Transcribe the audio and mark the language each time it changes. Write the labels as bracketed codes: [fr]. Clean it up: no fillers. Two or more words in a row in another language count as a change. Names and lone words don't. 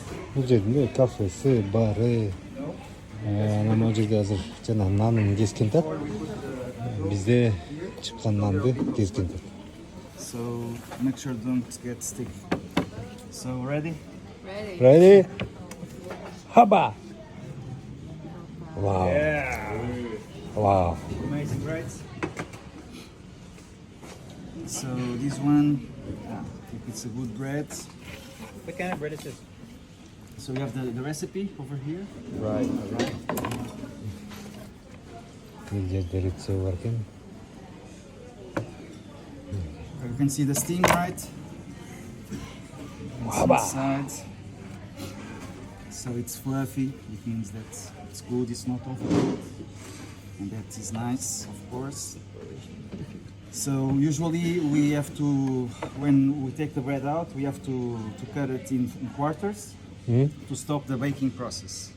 [ky] Бул жерде кафеси, бары. Анан могу жерде азыр жана нанын кескен тат. Бизде чыккан нанды кескен тат. [en] So make sure don't get sticky. So ready? Ready. Ready? Haba! Wow. Wow. Amazing, right? So this one, if it's a good bread. What kind of bread is this? So you have the recipe over here. Right, alright. [ky] Бул жерде рецепт бар экен. [en] You can see the steam, right? It's inside. So it's fluffy. It means that it's good. It's not overcooked, and that is nice, of course. So usually we have to, when we take the bread out, we have to cut it in quarters to stop the baking process.